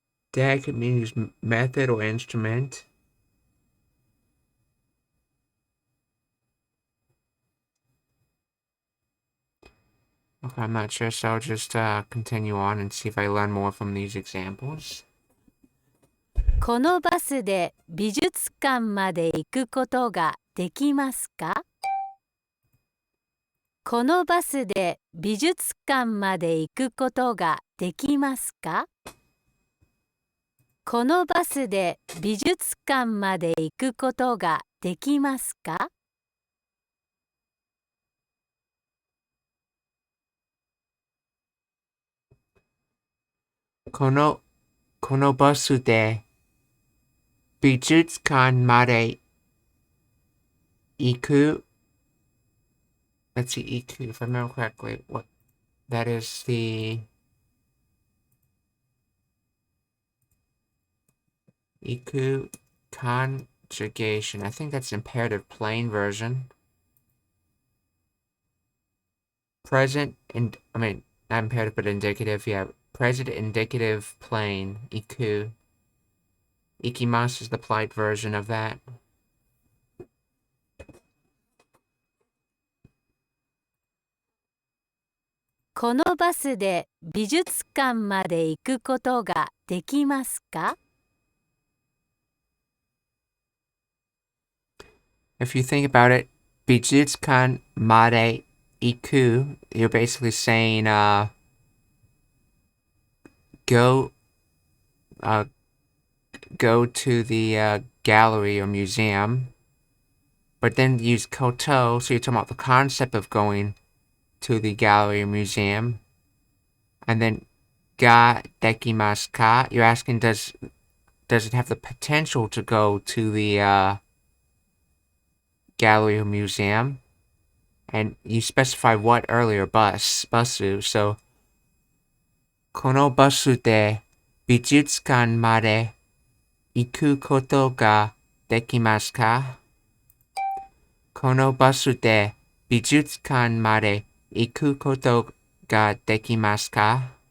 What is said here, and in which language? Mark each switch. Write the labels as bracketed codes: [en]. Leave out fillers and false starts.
[en] De could mean use method or instrument. Okay, I'm not sure, so I'll just continue on and see if I learn more from these examples. [ja] このバスで美術館まで行くことができますか？このバスで美術館まで行くことができますか？このバスで美術館まで行くことができますか？このバスで美術館まで行く. [en] Let's see, iku, if I remember correctly, what that is the iku conjugation. I think that's imperative plain version. Present and not imperative but indicative, yeah. Present indicative plain, iku. Ikimasu is the polite version of that. [ja] このバスで美術館まで行くことができますか？ [en] If you think about it, [ja] 美術館まで行く, [en] you're basically saying go to the gallery or museum, but then use koto, so you're talking about the concept of going to the gallery or museum. And then [ja] ga dekimasu ka, [en] you're asking does it have the potential to go to the gallery or museum? And you specify what earlier, basu. [ja] So このバスで美術館まで行くことができますか？このバスで美術館まで行くことができますか？